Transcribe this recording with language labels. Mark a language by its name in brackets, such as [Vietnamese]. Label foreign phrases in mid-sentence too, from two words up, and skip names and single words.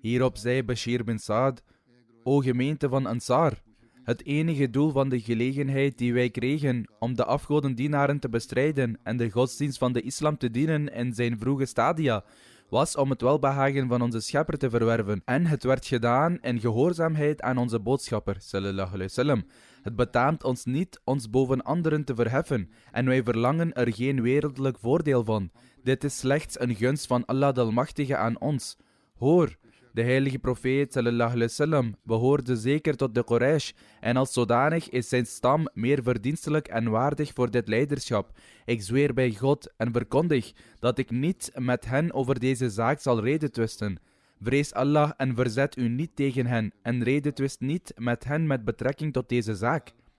[Dutch] Hierop zei Bashir bin Saad: O gemeente van Ansar, het enige doel van de gelegenheid die wij kregen om de afgodendienaren te bestrijden en de godsdienst van de islam te dienen in zijn vroege stadia, was om het welbehagen van onze schepper te verwerven. En het werd gedaan in gehoorzaamheid aan onze boodschapper, [Arabic] صلى الله عليه وسلم. [Dutch] Het betaamt ons niet ons boven anderen te verheffen, en wij verlangen er geen wereldlijk voordeel van. Dit is slechts een gunst van Allah de Almachtige aan ons. Hoor, de heilige profeet [Arabic] صلى الله عليه وسلم [Dutch] behoorde zeker tot de Quraysh, en als zodanig is zijn stam meer verdienstelijk en waardig voor dit leiderschap. Ik zweer bij God en verkondig dat ik niet met hen over deze zaak zal redetwisten. Vrees Allah en verzet u niet tegen hen, en redetwist niet met hen met betrekking tot deze zaak.